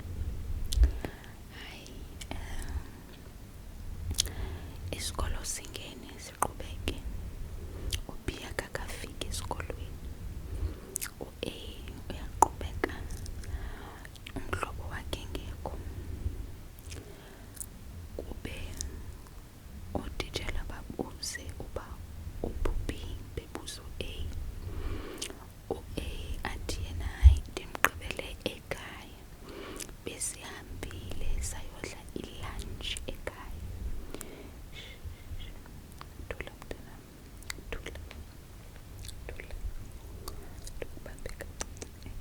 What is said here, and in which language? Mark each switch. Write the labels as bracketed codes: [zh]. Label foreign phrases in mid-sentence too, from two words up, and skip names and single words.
[xh] Hayi isikolo singene siqhubeke, u-B akakafiki esikolweni, u-A uyaqhubeka umhlobo wakhe ngekho. Kube ootitshala babuze uba uphi u-B, bebuza u-A. U-A athi yena hayi ndimgqibele ekhaya, besihambile sayodla i-lunch ekhaya. Thula mntanam, thula ndikubambe kancinci, yeke.